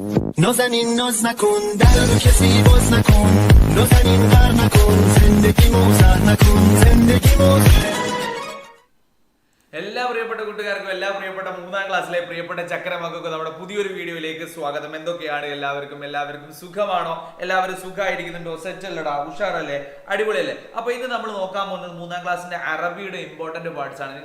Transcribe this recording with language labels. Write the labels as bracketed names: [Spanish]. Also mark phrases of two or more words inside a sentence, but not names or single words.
[Persian] نازنین ناز نکن در رو کسی باز نکن نازنین غر نکن زندگی موزر نکن زندگی موزر [Malayalam] എല്ലാ പ്രിയപ്പെട്ട കൂട്ടുകാർക്കും എല്ലാ പ്രിയപ്പെട്ട മൂന്നാം ക്ലാസ്സിലെ പ്രിയപ്പെട്ട ചക്കരമക്കൾക്ക് നമ്മുടെ പുതിയൊരു വീഡിയോയിലേക്ക് സ്വാഗതം. എന്തൊക്കെയാണ് എല്ലാവർക്കും സുഖമാണോ? എല്ലാവരും സുഖമായിരിക്കുന്നുണ്ടോ? സെറ്റ് അല്ലടാ, ഉഷാറല്ലേ, അടിപൊളിയല്ലേ? അപ്പൊ ഇന്ന് നമ്മൾ നോക്കാൻ പോകുന്നത് മൂന്നാം ക്ലാസ്സിന്റെ അറബിയുടെ [English] important parts [Malayalam] ആണ്.